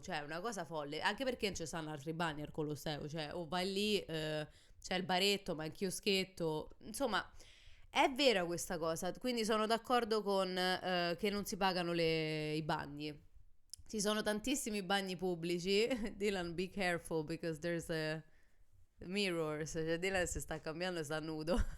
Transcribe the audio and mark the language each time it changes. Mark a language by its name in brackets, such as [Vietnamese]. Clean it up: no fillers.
[Italian] Cioè, è una cosa folle, anche perché non ci stanno altri bagni al Colosseo, cioè, o vai lì, c'è il baretto, ma il chioschetto, insomma. È vera questa cosa, quindi sono d'accordo con che non si pagano i bagni. Ci sono tantissimi bagni pubblici. [English] Dylan, be careful because there's a mirrors. [Italian] Cioè, Dylan si sta cambiando e sta nudo.